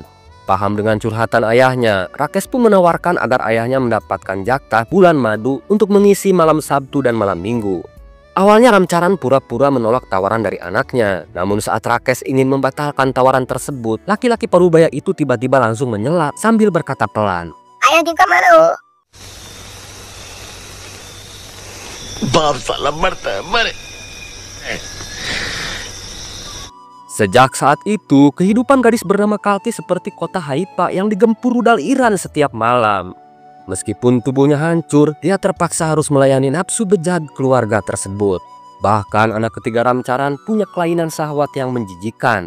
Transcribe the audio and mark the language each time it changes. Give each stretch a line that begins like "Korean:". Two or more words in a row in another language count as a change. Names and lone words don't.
Indonesian: Paham dengan curhatan ayahnya, Rakesh pun menawarkan agar ayahnya mendapatkan jatah bulan madu untuk mengisi malam Sabtu dan malam Minggu. Awalnya Ramcharan pura-pura menolak tawaran dari anaknya, namun saat Rakesh ingin membatalkan tawaran tersebut, laki-laki parubaya itu tiba-tiba langsung menyela sambil berkata pelan, "Ayah juga mau."
Hindi: बाप साला मरता है मरे।
Indonesian: Sejak saat itu, kehidupan gadis bernama Kalki seperti kota Haifa yang digempur rudal Iran setiap malam. Meskipun tubuhnya hancur, dia terpaksa harus melayani nafsu bejat keluarga tersebut. Bahkan anak ketiga Ramcharan punya kelainan syahwat yang menjijikan.